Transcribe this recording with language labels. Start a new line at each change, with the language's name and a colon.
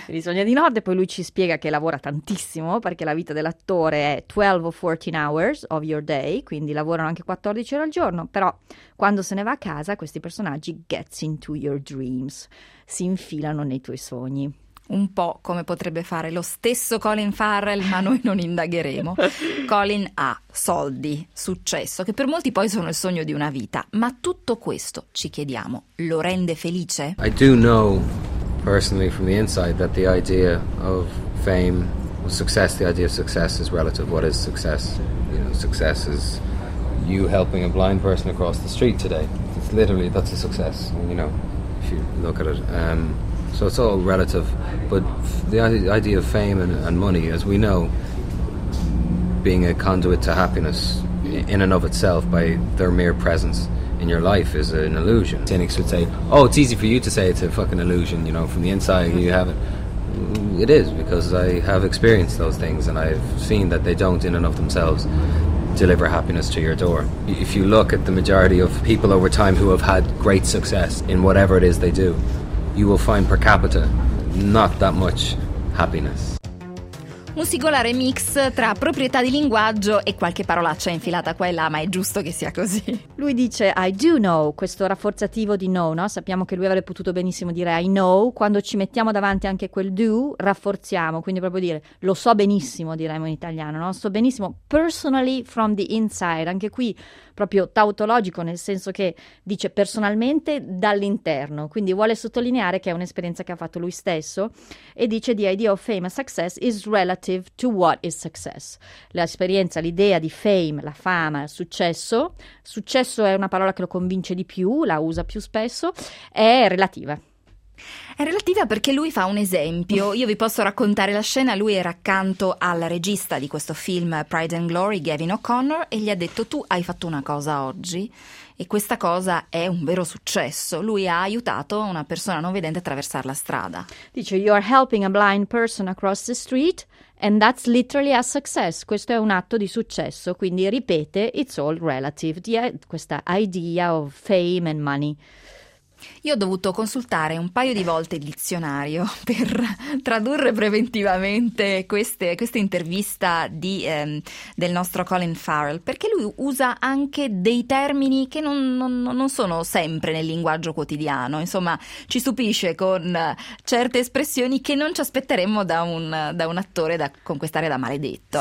Italian: Te li sogni di notte, poi lui ci spiega che lavora tantissimo perché la vita dell'attore è 12 o 14
English: hours of your day,
Italian: quindi lavorano anche 14 ore al giorno, però quando se ne va a casa questi personaggi
English: gets into your dreams,
Italian: si infilano nei tuoi sogni. Un po' come potrebbe fare lo stesso Colin Farrell, ma noi non indagheremo. Colin ha soldi, successo, che per molti poi sono il sogno di una vita. Ma tutto questo, ci chiediamo, lo rende felice?
English: I do know personally from the inside that the idea of fame, success, the idea of success is relative. What is success? You know, success is you helping a blind person across the street today. It's literally, that's a success, you know, if you look at it. So it's all relative, but the idea of fame and money, as we know, being a conduit to happiness in and of itself by their mere presence in your life is an illusion. Cynics would say, oh, it's easy for you to say it's a fucking illusion, you know, from the inside you have it. It is, because I have experienced those things and I've seen that they don't in and of themselves deliver happiness to your door. If you look at the majority of people over time who have had great success in whatever it is they do, you will find per capita not that much happiness.
Italian: Un singolare mix tra proprietà di linguaggio e qualche parolaccia infilata qua e là, ma è giusto che sia così. Lui dice
English: I do know,
Italian: questo rafforzativo di know, no? Sappiamo che lui avrebbe potuto benissimo dire
English: I know,
Italian: quando ci mettiamo davanti anche quel do, rafforziamo, quindi proprio dire lo so benissimo, diremmo in italiano, no? So benissimo,
English: personally from the inside,
Italian: anche qui proprio tautologico, nel senso che dice personalmente dall'interno, quindi vuole sottolineare che è un'esperienza che ha fatto lui stesso, e dice
English: the idea of fame and success is relative to what is success.
Italian: L'esperienza, l'idea di fame, la fama, il successo, successo è una parola che lo convince di più, la usa più spesso, è relativa. È relativa perché lui fa un esempio. Io vi posso raccontare la scena. Lui era accanto al regista di questo film Pride and Glory, Gavin O'Connor, e gli ha detto tu hai fatto una cosa oggi e questa cosa è un vero successo. Lui ha aiutato una persona non vedente a attraversare la strada. Dice
English: you are helping a blind person across the street and that's literally a success.
Italian: Questo è un atto di successo. Quindi ripete
English: it's all relative,
Italian: questa idea
English: of fame and money.
Italian: Io ho dovuto consultare un paio di volte il dizionario per tradurre preventivamente questa intervista del nostro Colin Farrell, perché lui usa anche dei termini che non sono sempre nel linguaggio quotidiano, insomma ci stupisce con certe espressioni che non ci aspetteremmo da un attore con quest'area da maledetto.